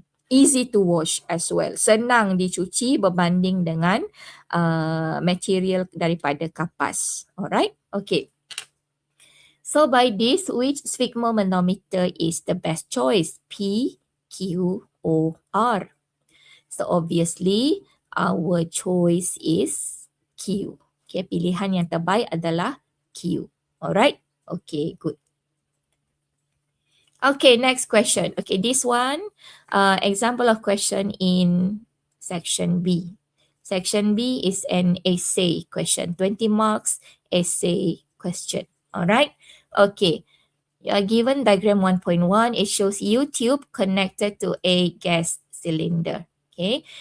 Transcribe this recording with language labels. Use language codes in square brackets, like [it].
[en] Easy to wash as well. [ms] Senang dicuci berbanding dengan material daripada kapas. [en] Alright? Okay. So by this, which sphygmomanometer is the best choice? P, Q, O, R. So obviously, our choice is Q. [ms] Okay, pilihan yang terbaik adalah Q. [en] Alright? Okay, good. Okay, next question. Okay, this one, example of question in section B. Section B is an essay question, 20 marks essay question. Alright? Okay. You are given diagram 1.1. It shows U-tube connected to a gas cylinder. Okay.